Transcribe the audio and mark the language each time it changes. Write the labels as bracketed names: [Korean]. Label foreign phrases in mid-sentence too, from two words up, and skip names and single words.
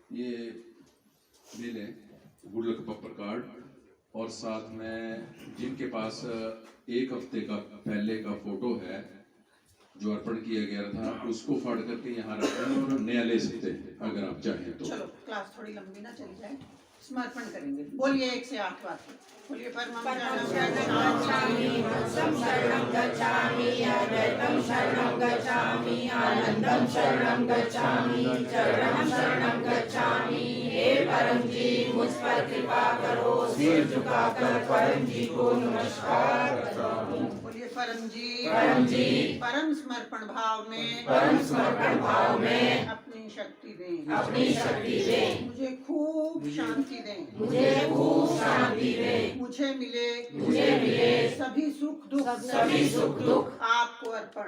[Hindi] ये ले लें [English] good luck paper card, [Hindi] और साथ में जिनके पास एक हफ्ते का पहले का फोटो है जो अर्पण किया गया था, उसको फाड़ करके यहाँ रखें और नया ले सकते हैं अगर आप चाहें तो। चलो क्लास थोड़ी लंबी ना चली जाए, समर्पण करेंगे। बोलिए 1 से 8 बार बोलिए। [Sanskrit] परमं गच्छामि, शरणं गच्छामि, अद्वैतं शरणं गच्छामि, आनंदं शरणं गच्छामि, चरणं शरणं गच्छामि। [Hindi] हे परम जी, मुझ पर कृपा करो, सिर झुकाकर परम जी को नमस्कार करता हूँ। बोलिए परम जी, परम समर्पण भाव में, अपनी शक्ति दें, मुझे खूब शांति दें, मुझे मिले सभी सुख दुख आपको अर्पण।